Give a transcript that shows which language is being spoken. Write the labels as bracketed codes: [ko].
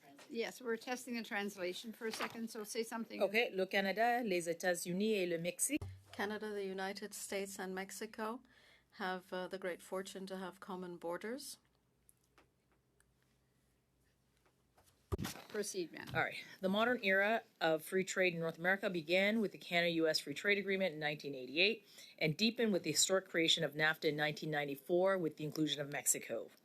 [en] Yes, we're testing the translation for a second, so say something. [fr] Okay, le Canada, les États-Unis et le Mexique. [en] Canada, the United States, and Mexico have the great fortune to have common borders. Proceed, ma'am. All right. The modern era of free trade in North America began with the Canada-U.S. Free Trade Agreement in 1988 and deepened with the historic creation of NAFTA in 1994 with the inclusion of Mexico.